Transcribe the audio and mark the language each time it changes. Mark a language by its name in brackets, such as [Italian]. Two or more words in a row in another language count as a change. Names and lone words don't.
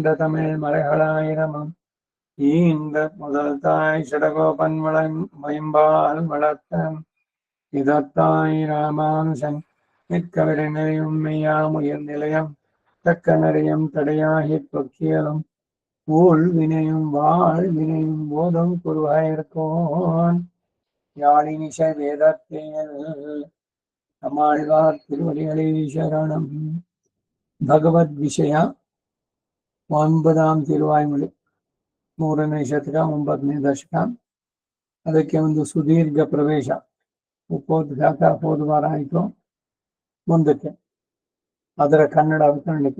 [Tamil] தமிழ் மறைகளாயிரமும் ஈந்த முதல் தாய் ஷடகோபன் மைம்பால் வளர்த்தன் இதத்தாய் ராமானுஜன் மிக்கவிரை நெறியுண்மையாம் உயர் நிலையம் தக்க நெறியம் தடையாகி தொக்கியலும் ஊழ் வினையும் வாழ் வினையும் போதும் குருவாயிருக்கோன் யாழினிஷ வேதத்தேல் நம்மாழ்வார் திருவடிகளே சரணம். [Kannada] ಭಗವದ್ ವಿಷಯ 9ಾಂ ತಿರುವಾಯ್ಮೊಳಿ 3ನೇ ಶತಕ 9ನೇ ದಶಕ. ಅದಕ್ಕೆ ಒಂದು ಸುದೀರ್ಘ ಪ್ರವೇಶ ಉಪೋದ್ಘಾತ ಹೋದ ವಾರ ಆಯಿತು. ಮುಂದಕ್ಕೆ ಅದರ ಕನ್ನಡ ಅವತರಣಿಕೆ.